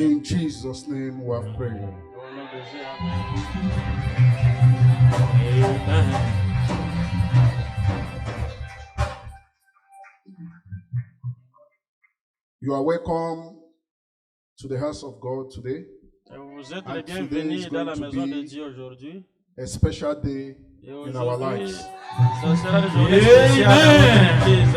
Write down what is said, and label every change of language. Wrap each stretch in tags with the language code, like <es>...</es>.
<en>In Jesus' name we have prayed. Amen. You are welcome to the house of God today.</en> <fr>Vous êtes les bienvenus dans la maison de Dieu aujourd'hui.</fr> <en>A special day in our lives.</en> <fr>Ça sera une journée spéciale dans notre Église.</fr>